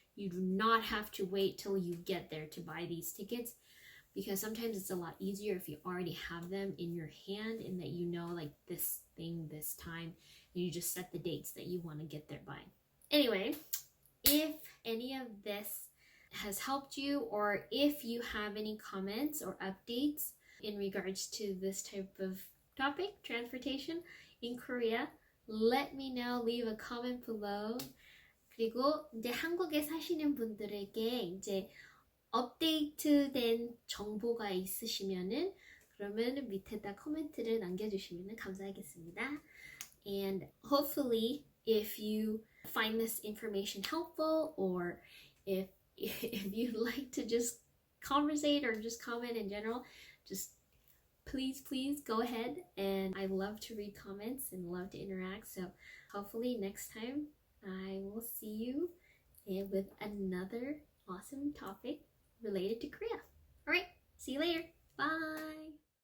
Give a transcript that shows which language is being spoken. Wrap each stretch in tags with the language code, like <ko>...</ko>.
<en>You do not have to wait till you get there to buy these tickets, because sometimes it's a lot easier if you already have them in your hand and that you know like this thing, this time, and you just set the dates that you want to get there by. Anyway, if any of this has helped you, or if you have any comments or updates in regards to this type of topic, transportation in Korea, let me know. Leave a comment below.</en> <ko>그리고 이제 한국에 사시는 분들에게 이제 업데이트된 정보가 있으시면은 그러면 밑에다 코멘트를 남겨주시면 감사하겠습니다.</ko> <en>And hopefully, if you find this information helpful, or if you'd like to just conversate or just comment in general, just please go ahead. And I love to read comments and love to interact. So hopefully next time I will see you with another awesome topic related to Korea. All right, see you later. Bye.</en>